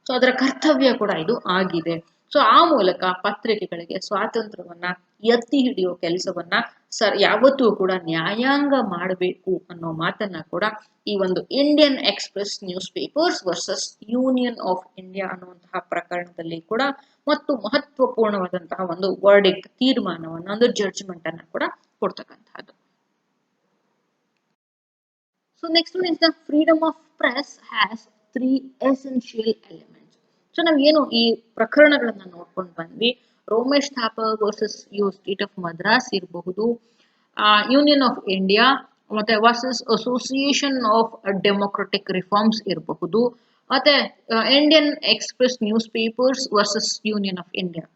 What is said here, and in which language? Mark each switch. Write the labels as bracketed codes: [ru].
[kn] So ಅದರ ಕರ್ತವ್ಯ ಕೂಡ ಇದು ಆಗಿದೆ. ಸೊ ಆ ಮೂಲಕ ಪತ್ರಿಕೆಗಳಿಗೆ ಸ್ವಾತಂತ್ರ್ಯವನ್ನ ಎತ್ತಿ ಹಿಡಿಯೋ ಕೆಲಸವನ್ನ ಯಾವತ್ತೂ ಕೂಡ ನ್ಯಾಯಾಂಗ ಮಾಡಬೇಕು ಅನ್ನೋ ಮಾತನ್ನ ಕೂಡ ಈ ಒಂದು Indian express news papers versus union of India ಅನ್ನುವಂತಹ ಪ್ರಕರಣದಲ್ಲಿ ಕೂಡ ಮತ್ತು ಮಹತ್ವಪೂರ್ಣವಾದಂತಹ ಒಂದು ವರ್ಡಿಕ್ಟ್, ತೀರ್ಮಾನವನ್ನ, ಒಂದು ಜಡ್ಜ್ಮೆಂಟ್ ಅನ್ನ ಕೂಡ ಕೊಡ್ತಕ್ಕಂತಹದ್ದು. [en] So next one is the freedom of press has 3 essential elements. [kn] So ನಾವೇನು ಈ ಪ್ರಕರಣಗಳನ್ನ ನೋಡ್ಕೊಂಡು ಬಂದ್ವಿ, Romesh Thapar versus state of Madras ಇರಬಹುದು, ಯೂನಿಯನ್ ಆಫ್ ಇಂಡಿಯಾ ಮತ್ತೆ versus association of democratic reforms ಇರಬಹುದು, ಮತ್ತೆ Indian express news papers versus union of India.